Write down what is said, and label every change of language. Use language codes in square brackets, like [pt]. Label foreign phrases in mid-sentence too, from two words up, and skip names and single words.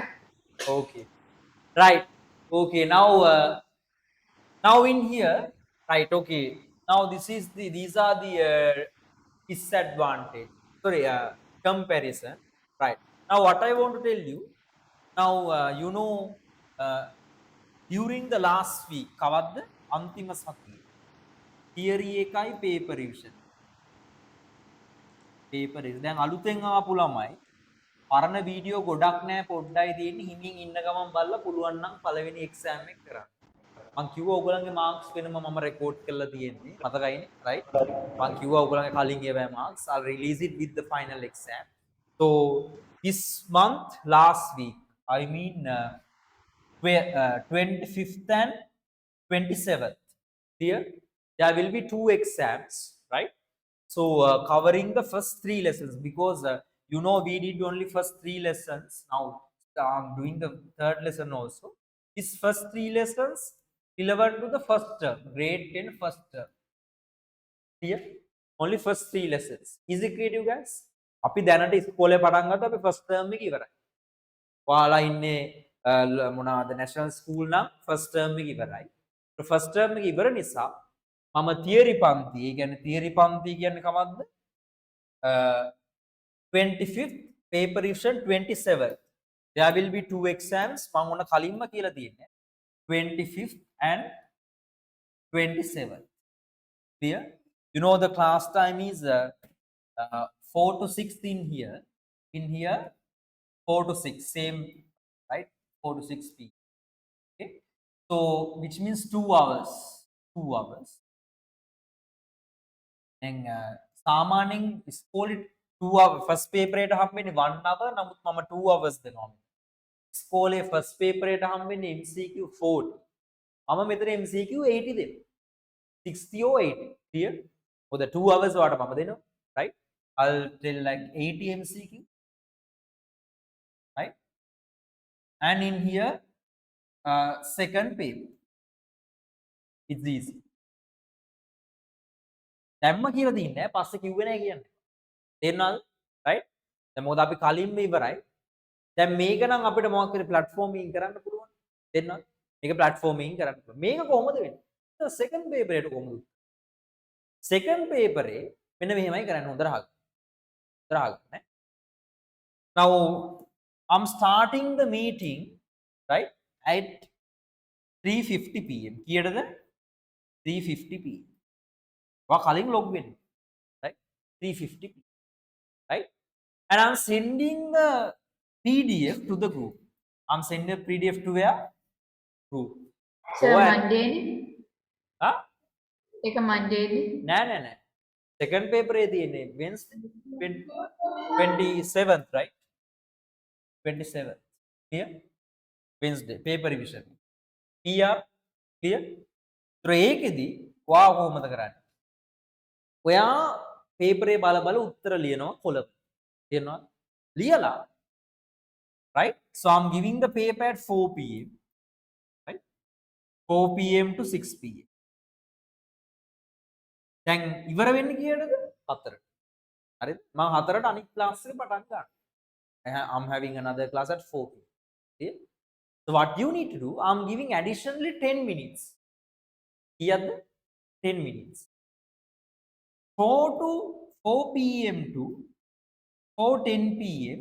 [en] Okay. Right. Okay. Now in here, right? Okay. Now these are the disadvantage. Sorry, comparison. Right. Now what I want to tell you. Now during the last week, [si] කවද්ද අන්තිම සතියේ theory එකයි [en] paper revision. Paper revision. [si] දැන් අලුතෙන් ආපු ළමයි පරණ වීඩියෝ ගොඩක් නෑ පොඩ්ඩයි තියෙන්නේ හිමින් ඉන්න ගමන් බලලා පුළුවන් නම් පළවෙනි exam එක කරන්න. මං කිව්වා ඔයගොල්ලන්ගේ marks වෙනම මම record කරලා තියෙන්නේ. මතකයිනේ, right? මං කිව්වා ඔයගොල්ලන්ගේ කලින් ඒවා [en] marks I'll release it with the final exam. So this month, last week, I mean 25th and 27th. Here, there will be 2 exams, right? So covering the first 3 lessons because we did only first 3 lessons. Now I'm doing the 3rd lesson also. These first 3 lessons relevant to the first term, grade 10 first term. Here, only first 3 lessons. Is it clear, you guys? [si] අපි දැනට ඉස්කෝලේ පටන් ගත්තා අපි [en] first term [si] එක ඉවරයි. ඔයාලා ඉන්නේ මොනවාද [en] national school [si] නම් [en] first term [si] එක ඉවරයි. [en] first term [si] එක ඉවර නිසා මම theory පන්ති, ඒ කියන්නේ theory පන්ති කියන්නේ කවද්ද? [en] 25th, paper revision 27th. There will be 2 exams. [si] මම ඔන්න කලින්ම කියලා තියෙන්නේ 25th and 27th. [en] Clear? You know the class time is 4 to 6 in here. In here 4 to 6, same, right? 4 to 6 p. Okay, so which means 2 hours. 2 hours. And [si] සාමාන්‍යයෙන් ඉස්කෝලේ [en] 2 hours first paper [si] එකට හම්බෙන්නේ [en] 1 hour. [si] නමුත් මම 2 hours දෙනවා. ඉස්කෝලේ [en] first paper [si] එකට හම්බෙන්නේ MCQ 40. මම මෙතන MCQ 80 දෙනවා. 60 or 80. Clear? [en] For the 2 hours [si] වාට මම දෙනවා, [en] right? I'll tell like 80 MCQ, right? And in here, second paper, it's easy. [si] දැම්ම කියලා තින්නේ පස්සේ කිව්වේ නැහැ කියන්නේ. තේරුණාද? right? දැන් මොකද අපි කලින්ම ඉවරයි. දැන් මේක නම් අපිට මොකක් හරි platforming කරන්න පුළුවන්. තේරුණාද? මේක platforming කරන්න පුළුවන්. මේක කොහොමද වෙන්නේ? [en] second paper [si] එකට කොහොමද? [en] second paper [si] එකේ මෙන්න මෙහෙමයි කරන්න හොඳට අහගන්න. [en] Now I'm starting the meeting, right, at 3:50 p.m. කීයටද? [si] 3:50 p.m. ඔයා කලින් log වෙන්න, [en] right? 3:50 p.m. right? And I'm sending the PDF to the group. I'm sending the PDF to where? Group. [si] සර් [en] Go ahead. [si] මන්ඩේ Huh? එක මන්ඩේදී [en] නෑ. Second paper [si] එකේ තියෙන්නේ [en] Wednesday 27th, right? 27th. Clear? Wednesday paper revision. PR clear? [si] ඒකෙදි ඔයා කොහොමද කරන්නේ? ඔයා paper එක බල උත්තර ලියනවා කොලම. තේරෙනවද? ලියලා, [en] right? So I'm giving the paper at 4 p.m. right? 4 p.m. to 6 p.m. [si] දැන් ඉවර වෙන්නේ කීයටද? 4ට. හරිද? මම 4ට අනිත් ක්ලාස් එක පටන් ගන්නවා. [en] I'm having another class at 4 p.m. Okay? So what you need to do, I'm giving additionally 10 minutes. [si] කීයද? 10 minutes. 4 p.m. [en] to 4:10 p.m.